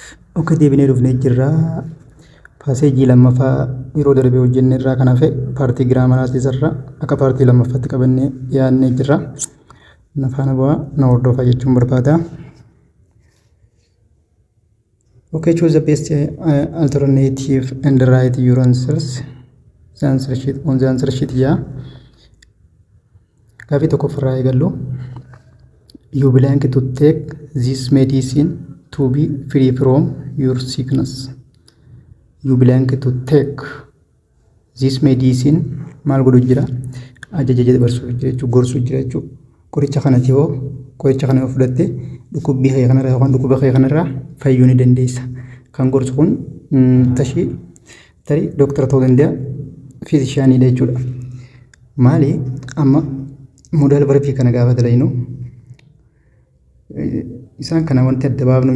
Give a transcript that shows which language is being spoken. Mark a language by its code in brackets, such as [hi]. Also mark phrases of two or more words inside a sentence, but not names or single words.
[om] Oke, deebinee dhufnee jirra. Paaseejii lammaffaa yeroo darbe hojjenne irraa kan hafe paartii giraamaraas isarra akka paartii lammaffaatti qabannee yaadnee jirra. Na faana bu'aa na hordofaa jechuun barbaada. [en] Okay, choose the best alternative and write your answers. The answer sheet on the answer sheet yaa. [om] Gaafii tokko ofirraa eegallu. [en] You blank to take this medicine to be free from your sickness. You blank to take this medicine [om] maal godhu jira ajaja dabarsuu jira jechuudha gorsuu jira jechuudha qoricha kanatti hoo qoricha kana fudhatte dhukkubbii kee kanarraa yookaan dhukkuba kee kanarraa fayyuu ni dandeessa kan gorsu kun tarii doktara ta'uu danda'a fiizishaaniidha jechuudha maali amma moodel barbii kana gaafa dalaynu isaan kana wanti adda baafnu